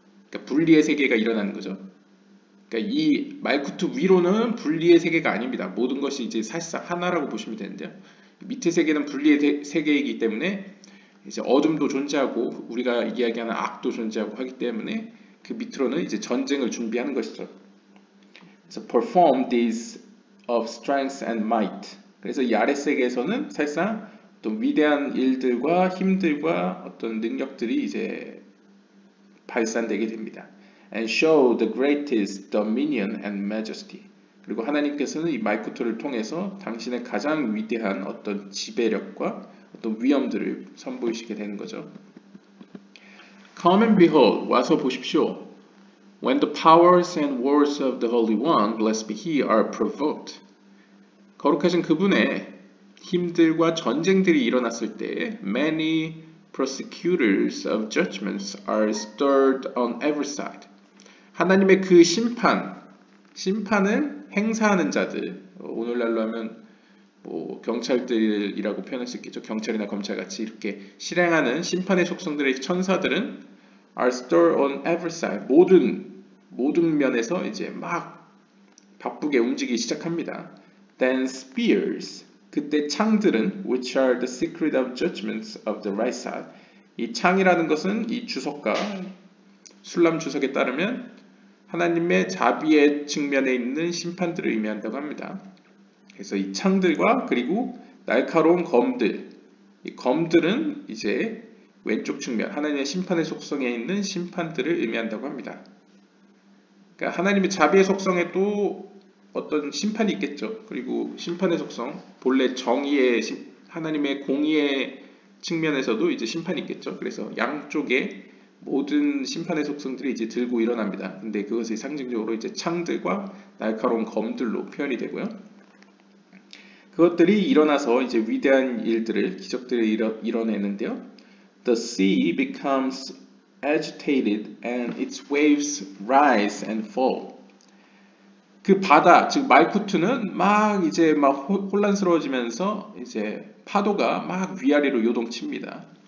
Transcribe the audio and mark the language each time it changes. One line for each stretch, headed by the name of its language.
Korean: 그러니까 분리의 세계가 일어나는 거죠. 그러니까 이 말쿠투 위로는 분리의 세계가 아닙니다. 모든 것이 이제 사실상 하나라고 보시면 되는데요. 밑의 세계는 분리의 세계이기 때문에 이제 어둠도 존재하고 우리가 이야기하는 악도 존재하고 하기 때문에 그 밑으로는 이제 전쟁을 준비하는 것이죠. 그래서
English: perform these of strength and might.
Korean: 그래서 이 아랫세계에서는 사실상 어떤 위대한 일들과 힘들과 어떤 능력들이 이제 발산되게 됩니다.
English: And show the greatest dominion and majesty.
Korean: 그리고 하나님께서는 이 말쿠토를 통해서 당신의 가장 위대한 어떤 지배력과 어떤 위엄들을 선보이시게 되는 거죠.
English: Come and behold,
Korean: 와서 보십시오.
English: When the powers and words of the Holy One, blessed be He, are provoked.
Korean: 거룩하신 그분의 힘들과 전쟁들이 일어났을 때
English: many prosecutors of judgments are stirred on every side.
Korean: 하나님의 그 심판을 행사하는 자들, 오늘날로 하면 뭐 경찰들이라고 표현할 수 있겠죠. 경찰이나 검찰같이 이렇게 실행하는 심판의 속성들의 천사들은
English: are stirred on every side.
Korean: 모든 면에서 이제 막 바쁘게 움직이기 시작합니다.
English: Then spears,
Korean: 그때 창들은
English: which are the secret of judgments of the right side.
Korean: 이 창이라는 것은 이 주석과 술람 주석에 따르면 하나님의 자비의 측면에 있는 심판들을 의미한다고 합니다. 그래서 이 창들과 그리고 날카로운 검들, 이 검들은 이제 왼쪽 측면, 하나님의 심판의 속성에 있는 심판들을 의미한다고 합니다. 그러니까 하나님의 자비의 속성에 또 어떤 심판이 있겠죠. 그리고 심판의 속성, 본래 정의의 하나님의 공의의 측면에서도 이제 심판이 있겠죠. 그래서 양쪽에 모든 심판의 속성들이 이제 들고 일어납니다. 근데 그것이 상징적으로 이제 창들과 날카로운 검들로 표현이 되고요. 그것들이 일어나서 이제 위대한 일들을, 기적들을 이뤄내는데요.
English: The sea becomes agitated and its waves rise and fall.
Korean: 그 바다, 즉 말쿠투는 막 이제 막 혼란스러워지면서 이제 파도가 막 위아래로 요동칩니다.